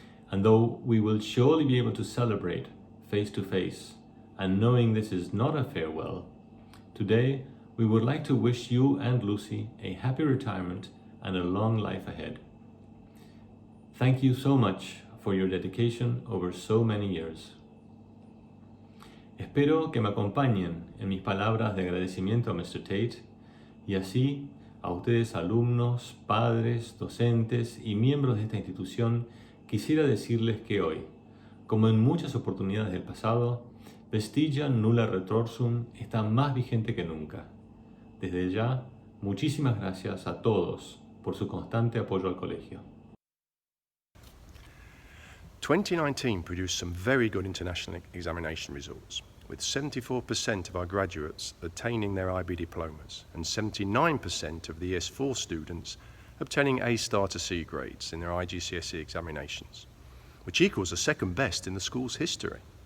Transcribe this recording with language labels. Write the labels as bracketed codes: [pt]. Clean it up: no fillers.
[en] And though we will surely be able to celebrate face to face, and knowing this is not a farewell, today we would like to wish you and Lucy a happy retirement and a long life ahead. Thank you so much for your dedication over so many years. [es] Espero que me acompañen en mis palabras de agradecimiento a Mr. Tate y así a ustedes alumnos, padres, docentes y miembros de esta institución quisiera decirles que hoy, como en muchas oportunidades del pasado, [la] Vestigia nulla retrorsum [es] está más vigente que nunca. Desde ya, muchísimas gracias a todos por su constante apoyo al colegio. [en] 2019 produced some very good international examination results, with 74% of our graduates attaining their IB diplomas and 79% of the ES4 students obtaining A star to C grades in their IGCSE examinations, which equals the second best in the school's history.